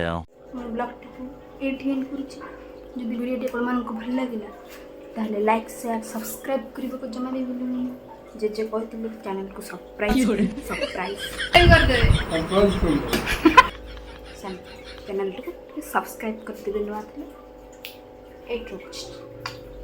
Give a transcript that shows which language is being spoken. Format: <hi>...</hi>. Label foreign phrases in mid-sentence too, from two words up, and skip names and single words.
<or>ବ୍ଲଗ୍ଟାକୁ ଏଇଠି ଏଣ୍ଡ କରୁଛି ଯଦି ଭିଡ଼ିଓଟି ଆପଣମାନଙ୍କୁ ଭଲ ଲାଗିଲା ତାହେଲେ</or> <en>like share subscribe</en> <or>କରିବାକୁ ଜମା ବି ଭୁଲୁନି ଜେଜେ କହିଥିଲେ ଚ୍ୟାନେଲକୁ ସବସ୍କ୍ରାଇବ୍ କରିଦେବେ</or> <hi>सरप्राइज कर दो</hi> <or>ଚ୍ୟାନେଲଟିକୁ ସବସ୍କ୍ରାଇବ୍ କରିଦେବେ ନୂଆ ଥିଲେ ଏଇଠି ରଖୁଛି</or>